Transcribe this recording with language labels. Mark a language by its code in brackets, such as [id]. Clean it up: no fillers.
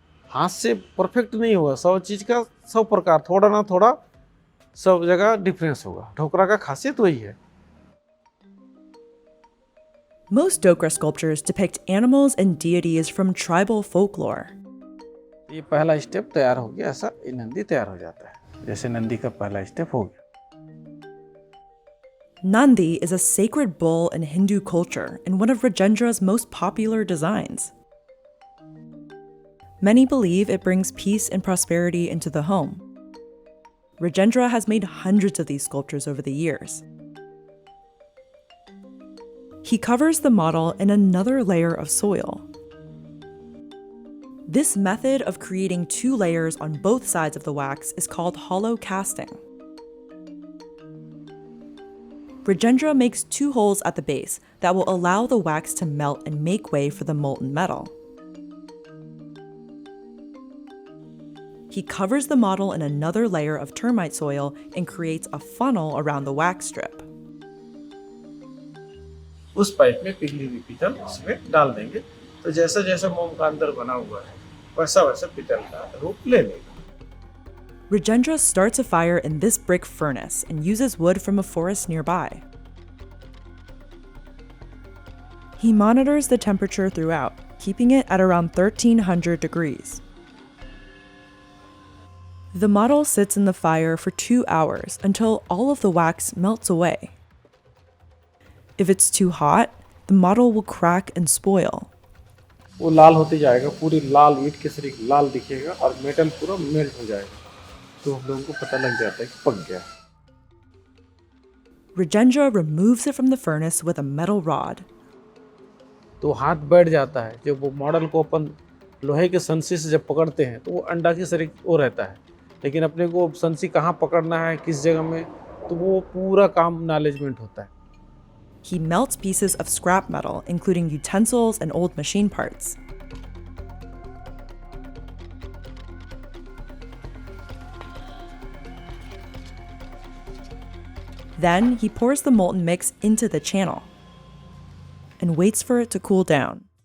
[hi] हाथ से परफेक्ट नहीं होगा, सब चीज़ का सब प्रकार थोड़ा ना थोड़ा सब जगह डिफरेंस होगा। ढोकरा का खासियत वही है। [en] Most Dhokra sculptures depict animals and deities from tribal folklore. [hi] ये पहला स्टेप तैयार हो गया, ऐसा ये नंदी तैयार हो जाता है। जैसे नंदी का पहला स्टेप हो गया। [en] Nandi is a sacred bull in Hindu culture and one of Rajendra's most popular designs. Many believe it brings peace and prosperity into the home. Rajendra has made hundreds of these sculptures over the years. He covers the model in another layer of soil. This method of creating 2 layers on both sides of the wax is called hollow casting. Rajendra makes 2 holes at the base that will allow the wax to melt and make way for the molten metal. He covers the model in another layer of termite soil and creates a funnel around the wax strip. [hi] उस pipe में पिघली हुई पीतल उसमें डाल देंगे तो जैसा जैसा मोम का अंदर बना हुआ है वैसा वैसा पीतल का रूप ले लेगा। [en] Rajendra starts a fire in this brick furnace and uses wood from a forest nearby. He monitors the temperature throughout, keeping it at around 1300 degrees. The model sits in the fire for 2 hours until all of the wax melts away. If it's too hot, the model will crack and spoil. [hi] वो लाल होते जाएगा, पूरी लाल ईंट के सरीख लाल दिखेगा और metal पूरा melt हो जाएगा तो हम लोगों को पता लग जाता है कि पक गया। [en] Rajendra removes it from the furnace with a metal rod. [hi] तो हाथ बैठ जाता है। जब वो मॉडल को अपन लोहे के संसी से जब पकड़ते हैं तो वो अंडा की सरीख वो रहता है, लेकिन अपने को संसी कहाँ पकड़ना है किस जगह में तो वो पूरा काम मैनेजमेंट होता है। [en] He melts pieces of scrap metal, including utensils and old machine parts. Then he pours the molten mix into the channel and waits for it to cool down.